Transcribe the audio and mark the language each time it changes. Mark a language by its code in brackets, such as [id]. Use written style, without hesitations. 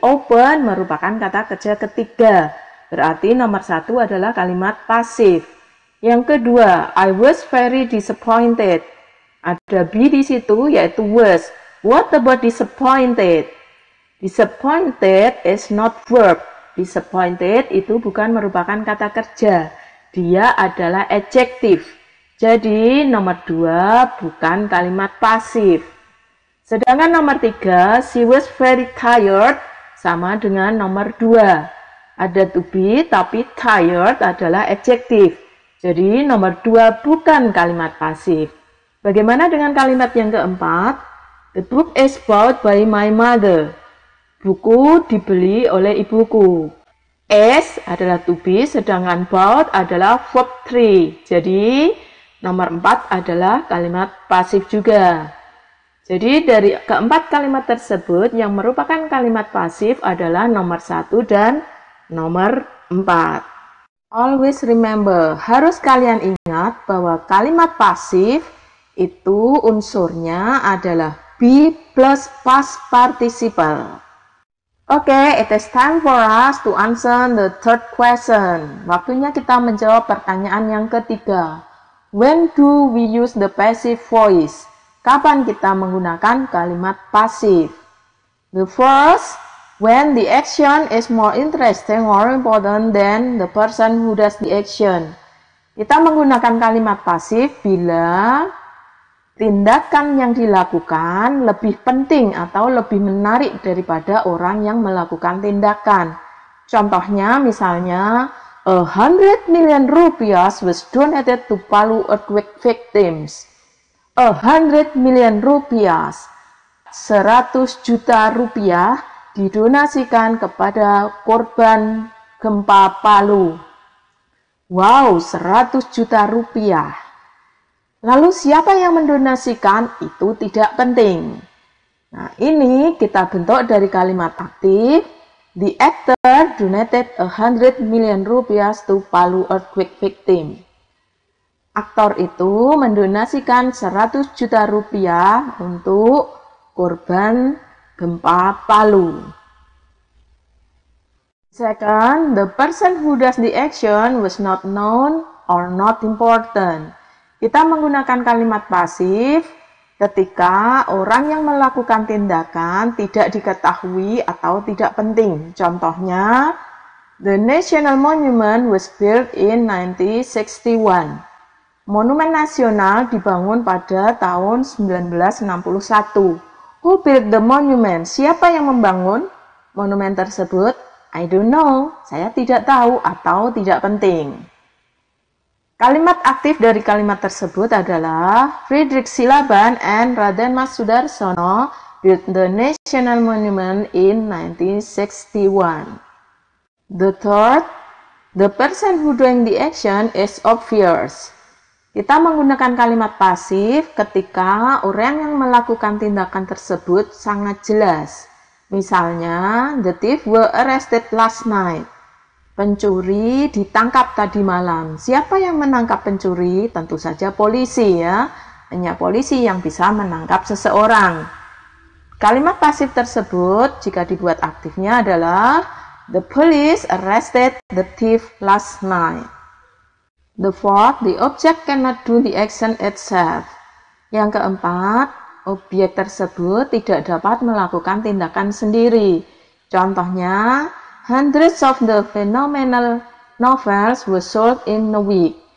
[id] Open merupakan kata kerja ketiga. Berarti nomor 1 adalah kalimat pasif. Yang kedua, [en] I was very disappointed. [id] Ada be di situ yaitu was. [en] What about disappointed? Disappointed is not verb. [id] Disappointed itu bukan merupakan kata kerja. Dia adalah adjective. Jadi nomor 2 bukan kalimat pasif. Sedangkan nomor 3, [en] she was very tired, [id] sama dengan nomor 2. Ada to be, tapi tired adalah adjective. Jadi nomor 2 bukan kalimat pasif. Bagaimana dengan kalimat yang keempat? [en] The book is bought by my mother. [id] Buku dibeli oleh ibuku. Is adalah to be, sedangkan bought adalah verb 3. Jadi nomor 4 adalah kalimat pasif juga. Jadi dari keempat kalimat tersebut yang merupakan kalimat pasif adalah nomor 1 dan nomor 4. [en] Always remember, [id] harus kalian ingat bahwa kalimat pasif itu unsurnya adalah be plus past participle. [en] Oke, it is time for us to answer the third question. [id] Waktunya kita menjawab pertanyaan yang ketiga. [en] When do we use the passive voice? [id] Kapan kita menggunakan kalimat pasif? [en] The first, when the action is more interesting or important than the person who does the action. [id] Kita menggunakan kalimat pasif bila tindakan yang dilakukan lebih penting atau lebih menarik daripada orang yang melakukan tindakan. Contohnya misalnya, [en] 100 million rupiah was donated to Palu earthquake victims. 100 million rupiah, [id] 100 juta rupiah didonasikan kepada korban gempa Palu. Wow, 100 juta rupiah. Lalu siapa yang mendonasikan? Itu tidak penting. Nah, ini kita bentuk dari kalimat aktif. [en] The actor donated 100 million rupiah to Palu earthquake victim. [id] Aktor itu mendonasikan 100 juta rupiah untuk korban gempa Palu. [en] Second, the person who does the action was not known or not important. [id] Kita menggunakan kalimat pasif ketika orang yang melakukan tindakan tidak diketahui atau tidak penting. [en] Contohnya, the National Monument was built in 1961. [id] Monumen nasional dibangun pada tahun 1961. [en] Who built the monument? [id] Siapa yang membangun monumen tersebut? [en] I don't know. [id] Saya tidak tahu atau tidak penting. Kalimat aktif dari kalimat tersebut adalah [en] Frederick Silaban and Raden Mas Sudarsono built the National Monument in 1961. The third, the person who doing the action is obvious. [id] Kita menggunakan kalimat pasif ketika orang yang melakukan tindakan tersebut sangat jelas. [en] Misalnya, the thief were arrested last night. [id] Pencuri ditangkap tadi malam. Siapa yang menangkap pencuri? Tentu saja polisi ya. Hanya polisi yang bisa menangkap seseorang. Kalimat pasif tersebut jika dibuat aktifnya adalah [en] the police arrested the thief last night. The fourth, the object cannot do the action itself. [id] Yang keempat, objek tersebut tidak dapat melakukan tindakan sendiri. [en] Contohnya, hundreds of the phenomenal novels were sold in a week.